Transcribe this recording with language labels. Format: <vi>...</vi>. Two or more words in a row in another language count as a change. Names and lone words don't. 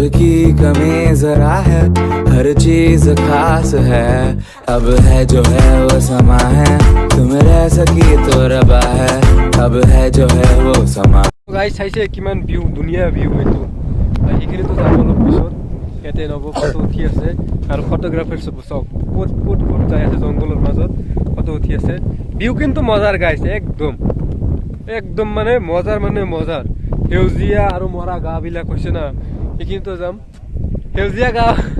<hi>की कमी जरा है हर चीज खास है अब है जो है वो समा है तुम रह सकी तो रबा है अब है जो है वो समा</hi> <as>গাইজ চাইছে কিমান ভিউ ধুনীয়া ভিউ এইটো সেইখিনিতো যাব অলপ পিছত ইয়াতে নব ফটো উঠি আছে আৰু ফটোগ্ৰাফাৰ চব চাওক ক'ত ক'ত ক'ত যাই আছে জংঘলৰ মাজত ফটো উঠি আছে ভিউ কিন্তু মজাৰ গাইজ একদম একদম মানে মজাৰ সেউজীয়া আৰু মৰা গাঁওবিলাক হৈছে না সেইখিনিতো যাম সেউজীয়া গাঁও</as>